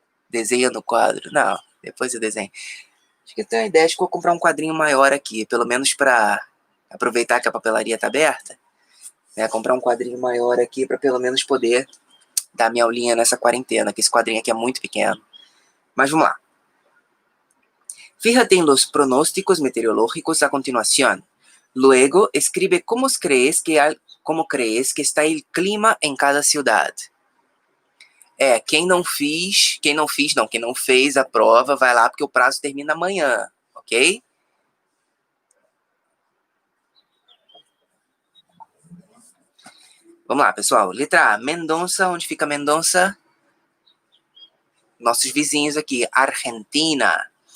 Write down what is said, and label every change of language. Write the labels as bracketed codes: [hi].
[pt] Desenha no quadro. Não, depois eu desenho. Acho que eu tenho a ideia de que eu vou comprar um quadrinho maior aqui, pelo menos para aproveitar que a papelaria está aberta. Né? Comprar um quadrinho maior aqui para pelo menos poder dar minha aulinha nessa quarentena, que esse quadrinho aqui é muito pequeno. Mas vamos lá. [es] Fíjate en los pronósticos meteorológicos a continuación. Luego, escribe cómo crees que está el clima en cada ciudad. [pt] Quem não fez a prova, vai lá porque o prazo termina amanhã, ok? Vamos lá, pessoal. Letra A, Mendonça. Onde fica Mendonça? Nossos vizinhos aqui, Argentina.